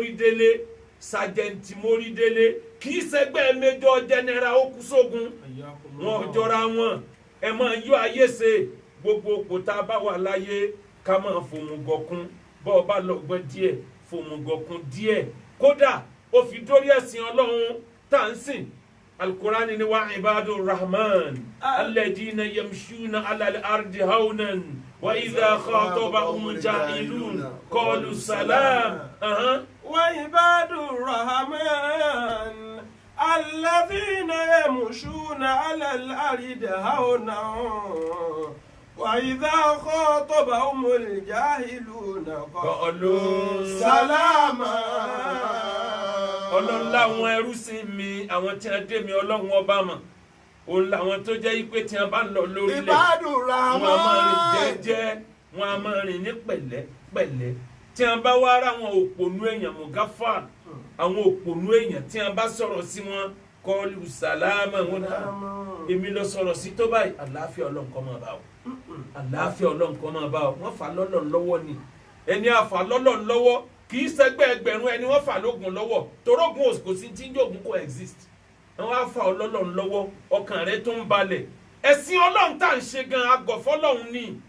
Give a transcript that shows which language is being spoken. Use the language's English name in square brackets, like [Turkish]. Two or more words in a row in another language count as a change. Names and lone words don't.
[Yoruba] Mórídélé kì í ṣẹgbẹ́ [English] Major General [Yoruba] ó kú sógun wọn jọra wọn ẹ máa yọ ayé ṣe gbogbo kò tá a bá wà láyé ká máa fòmùgọ̀kun bọ́ ọ bá lọ́gbọ́n díẹ̀ fòmùgọ̀kun díẹ̀ kódà ó fi dórí ẹ̀sìn Ọlọ́run tá à ń sìn Al-Qur'ani ni [Arabic] وعباد الرحمن الذين يمشون على الأرض هونا وإذا خاطبهم جاهلون قالوا سلام. وعباد الرحمن الذين يمشون على الأرض هونا وإذا خاطبهم الجاهلون قالوا سلاما. [Yoruba] Ọlọ́run láwọn ẹrú sí mi àwọn tí wọ́n dé mi Ọlọ́run ọba mọ̀ òun làwọn tó jẹ́ pé tí wọ́n bá ń lọ lórí ilẹ̀ wọn a máa rìn jẹ́jẹ́ wọn a máa rìn ní pẹ̀lẹ́pẹ̀lẹ́ tí wọ́n bá wá ra àwọn òpònú èèyàn mọ̀gáfà àwọn òpònú èèyàn tí wọ́n bá sọ̀rọ̀ sí wọn kọlu sàlámà wọn náà èmi lọ sọ̀rọ̀ sí tó báyìí àlàáfíà Ọlọ́run kó máa bá ọ àlàáfíà Ọlọ́run kó máa bá ọ wọ́n fà lọ́lọ́run lọ́wọ́ ni ẹni àfà lọ́lọ́run lọ́wọ́ kì í ṣẹgbẹ́ ẹgbẹ̀rún ẹni wọ́n fà lógun lọ́wọ́ torógun kò sí tí ń jògùn kò exist àwọn afa Ọlọ́run lọ́wọ́ ọkàn rẹ tó ń balẹ̀ ẹ̀sìn Ọlọ́run tá à ń ṣe gan agọ̀fọ́ lọ́hún ní